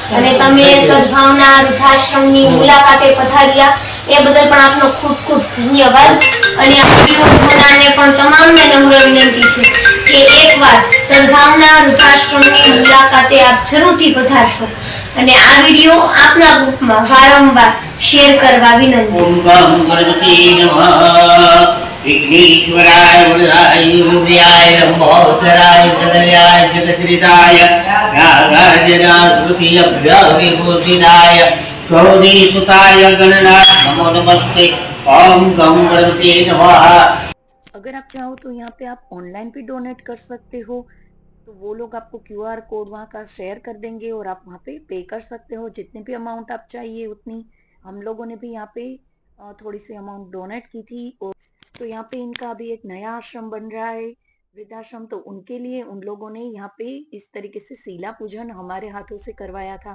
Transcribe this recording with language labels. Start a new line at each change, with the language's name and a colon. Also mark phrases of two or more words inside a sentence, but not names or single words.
Gujarati: અને તમે સદભાવના વૃદ્ધાશ્રમની મુલાકાતે પધાર્યા એ બદલ પણ આપનો ખૂબ ખૂબ ધન્યવાદ. અને આ વિડીયો જોનારને પણ તમામને નમ્ર વિનંતી છે કે એકવાર સદભાવના વૃદ્ધાશ્રમની મુલાકાતે આપ જરૂરથી પધારશો અને આ વિડીયો આપના ગ્રુપમાં વારંવાર શેર કરવા વિનંતી.
Sanskrit: ओम गं गणपति नमः विघ्नेश्वराय वरदाय विद्याय लंबोदराय जगदयाय जगद्रिताय नागार्जुनाश्रुतियभ्यविभूषिताय गौरीसुताय गणनाथ नमो नमस्ते ओम गं गणपति नमः.
Hindi: अगर आप चाहो तो यहाँ पे आप ऑनलाइन भी डोनेट कर सकते हो, तो वो लोग आपको
English: QR code
Hindi: वहाँ का शेयर कर देंगे और आप वहाँ पे पे कर सकते हो जितनी भी अमाउंट आप चाहिए उतनी. हम लोगों ने भी यहाँ पे थोड़ी सी अमाउंट डोनेट की थी. और तो यहाँ पे इनका अभी एक नया आश्रम बन रहा है, वृद्धाश्रम, तो उनके लिए उन लोगों ने यहाँ पे इस तरीके से सीला पूजन हमारे हाथों से करवाया था.